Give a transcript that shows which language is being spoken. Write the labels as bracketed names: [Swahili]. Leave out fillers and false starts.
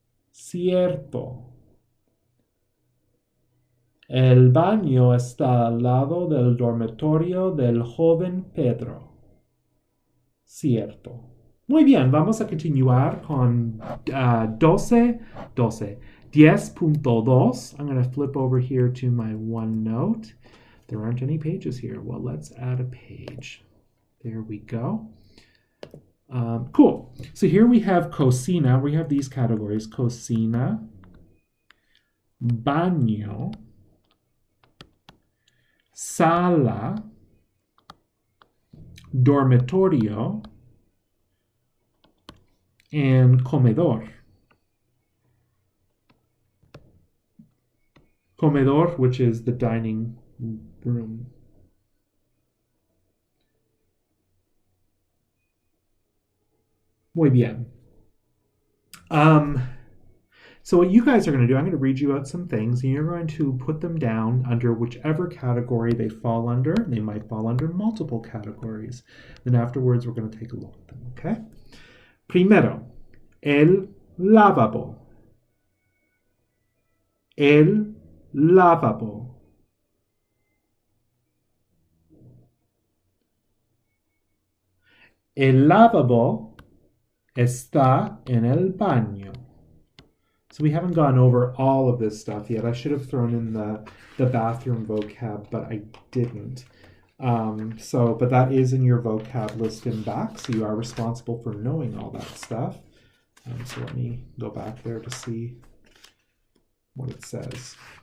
[Spanish] Cierto. El baño está al lado del dormitorio del joven Pedro. Cierto. Muy bien, vamos a continuar con 12. 10.2. [English] I'm going to flip over here to my OneNote. There aren't any pages here. Well, let's add a page. There we go. Cool. So here we have cocina. We have these categories. [Spanish] Cocina, baño, sala, dormitorio, and comedor. [English] Comedor, which is the dining room. [Spanish] Muy bien. [English] So what you guys are going to do, I'm going to read you out some things, and you're going to put them down under whichever category they fall under. They might fall under multiple categories. Then afterwards, we're going to take a look at them, okay? [Spanish] Primero, el lavabo. El lavabo. El lavabo está en el baño. [English] So we haven't gone over all of this stuff yet. I should have thrown in the bathroom vocab, but I didn't. But that is in your vocab list in back, so you are responsible for knowing all that stuff. So let me go back there to see what it says.